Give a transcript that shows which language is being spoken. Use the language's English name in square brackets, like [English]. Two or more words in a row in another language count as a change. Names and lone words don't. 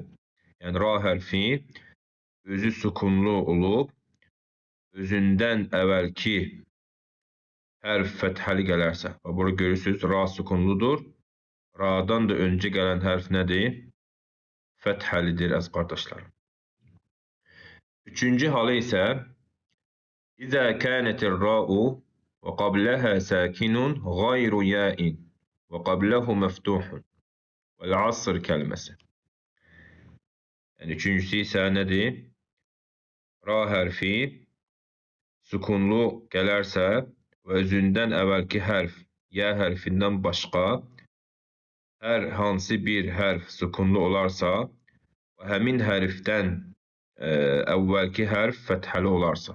[Azerbaijani] Yəni ra hərfi özü sükunlu olub, özündən əvvəlki hərf fəthəli gələrsə. Burada görürsünüz, ra sükunludur. Ra'dan da öncə gələn hərf nədir? Fəthəlidir əziz qardaşlarım. Üçüncü halı isə [Arabic] إذا كانت الراء وقبلها ساكن غير ياء وقبله مفتوح. [Azerbaijani] Vel asr kəlməsi. Yəni üçüncüsü isə nədir? Ra hərfi sükunlu gələrsə və özündən əvvəlki hərf, ya hərfindən başqa hər hansı bir hərf sükunlu olarsa və həmin hərfdən əvvəlki hərf fəthəli olarsa.